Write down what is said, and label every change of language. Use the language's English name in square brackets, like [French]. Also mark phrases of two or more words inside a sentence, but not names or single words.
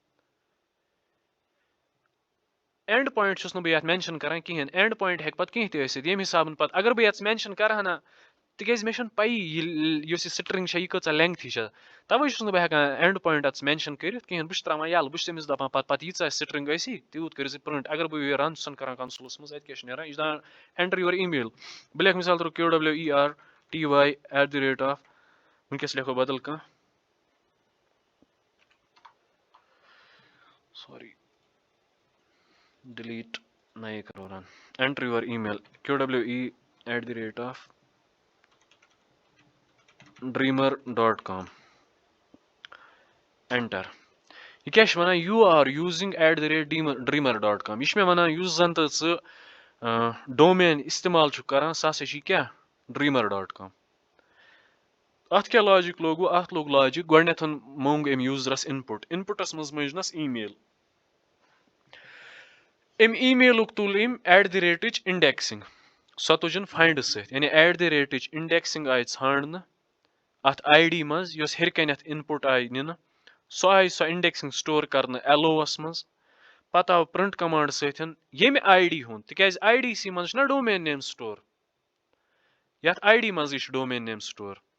[English] end point [Kashmiri] چھُس نہٕ بہٕ یَتھ مینشن کران کِہینۍ [English] end point [Kashmiri] ہیٚکہِ پَتہٕ کینٛہہ تہِ ٲسِتھ ییٚمہِ حِسابہٕ پَتہٕ اگر بہٕ یَتھ مینشن کرٕ ہا نہ تِکیازِ مےٚ چھُنہٕ پَیی یُس یہِ سٹرنٛگ چھےٚ یہِ کۭژاہ لینٛگتھی چھےٚ تَوے چھُس نہٕ بہٕ ہٮ۪کان [English] end point [Kashmiri] اَتھ مینشن کٔرِتھ کِہینۍ بہٕ چھُس تراوان یَلہٕ بہٕ چھُس أمِس دَپان پَتہٕ ییٖژاہ سٹرنٛگ ٲسی تیوٗت کٔرِو زِ پرٛنٹ اگر بہٕ یہِ رن چھُسن کران کَنسولَس منٛز اَتہِ کیاہ چھُ نیران یہِ چھُ دَپان [English] enter your email [Kashmiri] بہٕ لیکھٕ مِثال طور QWERTY @ وٕنکیٚس لیکھو بدل کانٛہہ [English] sorry delete [Kashmiri] نَیے کَرو رن [English] enter your email [Kashmiri] QWE @ dreamer.com اٮ۪نٹر یہِ کیاہ چھُ وَنان [English] you are using [Kashmiri] @dreamer.com یہِ چھُ مےٚ وَنان یُس زَن تہٕ ژٕ ڈومین اِستعمال چھُکھ کران سُہ ہسا چھُ کیاہ dreamer.com اَتھ کیاہ لاجِک لوگوٗ اَتھ لوٚگ لاجِک گۄڈٕنیٚتھ موٚنگ أمۍ یوٗزرَس اِنپُٹَس منٛز مٔنجنَس ای میل أمۍ ای میلُک تُل أمۍ @ اِنڈیکسِنٛگ سۄ تُجِن فاینڈٕ سۭتۍ یعنی @ اِنڈیکسِنٛگ آیہِ ژھانڈنہٕ اَتھ ID منٛز یۄس ہیٚرِ کَنٮ۪تھ اِنپُٹ آیہِ نِنہٕ سۄ آیہِ سۄ اِنڈیکسِنٛگ سٹور کرنہٕ LO وَس منٛز پَتہٕ آو پرٛنٹ کَمانڈ سۭتۍ ییٚمہِ ID ہُنٛد تِکیازِ IDC منٛز چھُنہ [English] domain name [Kashmiri] سٹور یَتھ ID منٛزٕے چھُ [English] domain name [Kashmiri] سٹور